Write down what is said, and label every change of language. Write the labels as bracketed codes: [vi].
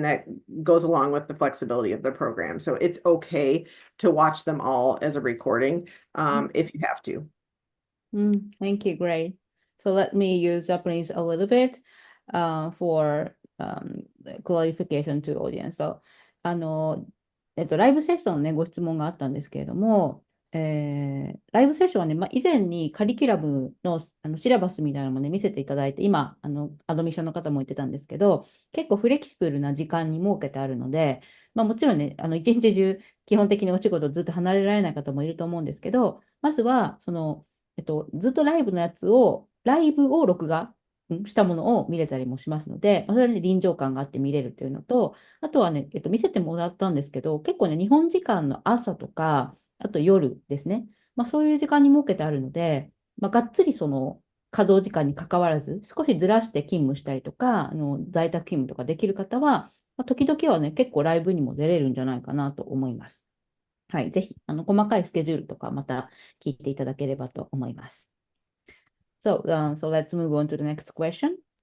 [en] And that goes along with the flexibility of the program. So it's okay to watch them all as a recording if you have to. Thank you. Great. So let me use Japanese a little bit for clarification to audience. [ja] So, ライブセッションのね、ご質問があったんですけれども、ライブセッションはね、以前にカリキュラムの、シラバスみたいなのもね、見せていただいて、今、アドミッションの方も言ってたんですけど、結構フレキシブルな時間に設けてあるので、もちろんね、一日中、基本的にお仕事ずっと離れられない方もいると思うんですけど、まずは、ずっとライブを録画したものを見れたりもしますので、それはね、臨場感があって見れるっていうのと、あとはね、見せてもらったんですけど、結構ね、日本時間の朝とか、あと夜ですね。そういう時間に設けてあるので、がっつり稼働時間に関わらず、少しずらして勤務したりとか、在宅勤務とかできる方は、時々はね、結構ライブにも出れるんじゃないかなと思います。はい、ぜひ、細かいスケジュールとかまた聞いていただければと思います。 [en] So let's move on to the next question.